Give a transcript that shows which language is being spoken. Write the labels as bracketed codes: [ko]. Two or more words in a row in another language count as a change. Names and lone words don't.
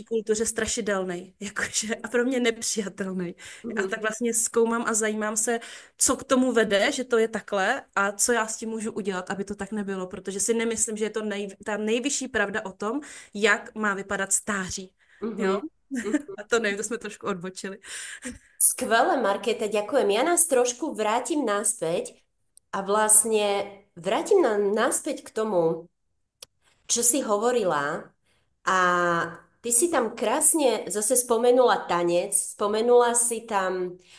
[cs] naší kultuře strašidelný, jakože a pro mě nepřijatelný. A Mhm. tak vlastně zkoumám a zajímám se, co k tomu vede, že to je takhle a co já s tím můžu udělat, aby to tak nebylo, protože si nemyslím, že je to ta nejvyšší pravda o tom, jak má vypadat stáří. Jo? Mhm. Mhm. A to nevím, to jsme trošku odbočili. [sk] Skvelé, Markéta, ďakujem. Ja nás trošku vrátim naspäť a vlastne vrátim nám naspäť k tomu, čo si hovorila a ty si tam krásne zase spomenula tanec, spomenula si tam